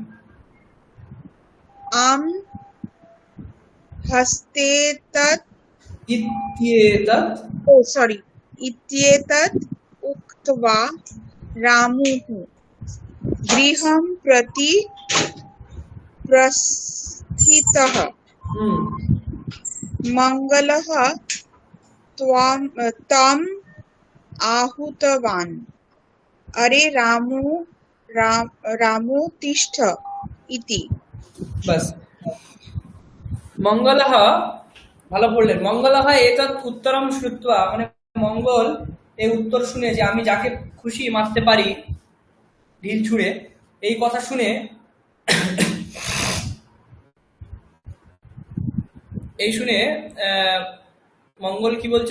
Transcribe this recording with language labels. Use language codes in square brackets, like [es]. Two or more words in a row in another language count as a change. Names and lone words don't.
[sa] आम् हस्तेतत् इत्येतत् उक्त्वा रामुः गृहं प्रति प्रस्थितः। मङ्गलः तम् आहूतवान्, अरे रामो तिष्ठ इति। बस। [bn] মঙ্গলः, ভালো বললেন, [sa] মঙ্গলः এতৎ উত্তরম শ্রুত্বা, [bn] মানে মঙ্গল এই উত্তর শুনে যে আমি যাকে খুশি মারতে পারি ঢিল ছুঁড়ে, এই কথা শুনে মঙ্গল কি বলছে?